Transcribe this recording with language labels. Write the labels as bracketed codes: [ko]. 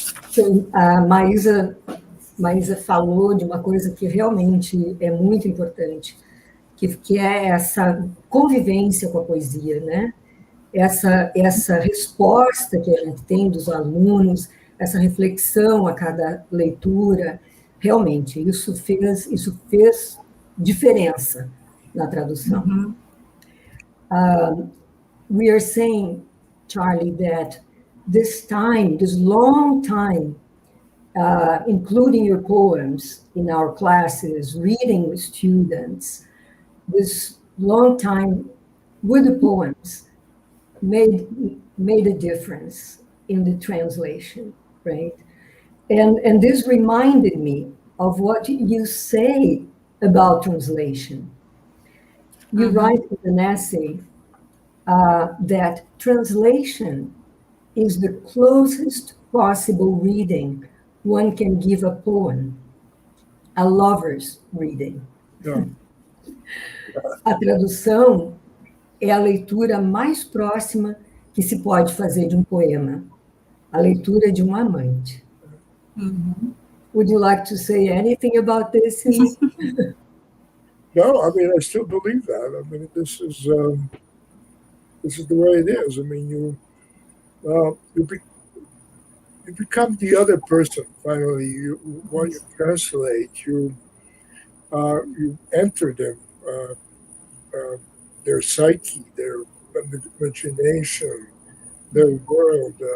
[pt] Então, a Maísa falou de uma coisa que realmente é muito importante, que é essa convivência com a poesia, né? Essa resposta que a gente tem dos alunos, essa reflexão a cada leitura, realmente, isso fez diferença na tradução. [en] We are saying, Charlie, that this long time, including your poems in our classes, reading with students, this long time with the poems made a difference in the translation, right? And this reminded me of what you say about translation. You write in an essay that translation is the closest possible reading one can give a poem, a lover's reading. Yeah. [pt] A tradução é a leitura mais próxima que se pode fazer de um poema, a leitura de um amante. [en] Would you like to say anything about this? No, I mean, I still believe that. I mean, this is the way it is. I mean, you become the other person. Finally, when you translate, you enter them, their psyche, their imagination, their world.